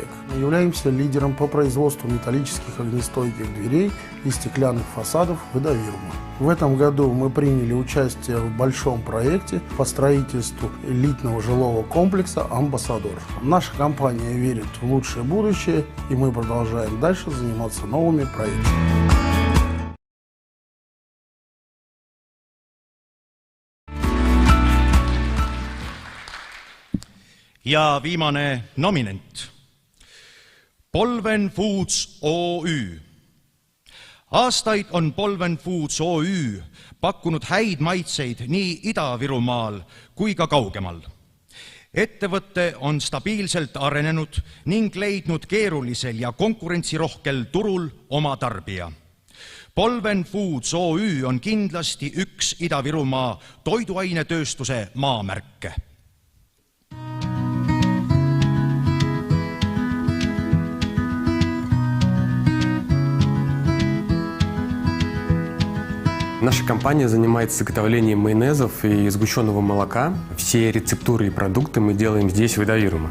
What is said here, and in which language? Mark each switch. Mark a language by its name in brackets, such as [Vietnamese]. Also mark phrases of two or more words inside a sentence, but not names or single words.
[Russian] Мы являемся лидером по производству металлических огнестойких дверей и стеклянных фасадов в Ida-Virumaa. В этом году мы приняли участие в большом проекте по строительству элитного жилого комплекса «Амбассадор». Наша компания верит в лучшее будущее, и мы продолжаем дальше заниматься новыми проектами. [Estonian] Ja viimane nominent. Polven Foods OÜ. Aastaid on Polven Foods OÜ pakkunud häid maitseid nii Ida-Virumaal kui ka kaugemal. Ettevõte on stabiilselt arenenud ning leidnud keerulisel ja konkurentsirohkel turul oma tarbija. Polven Foods OÜ on kindlasti üks Ida-Virumaa toiduainetööstuse maamärke. [Russian] Наша компания занимается изготовлением майонезов и сгущенного молока. Все рецептуры и продукты мы делаем здесь, в Ida-Virumaa.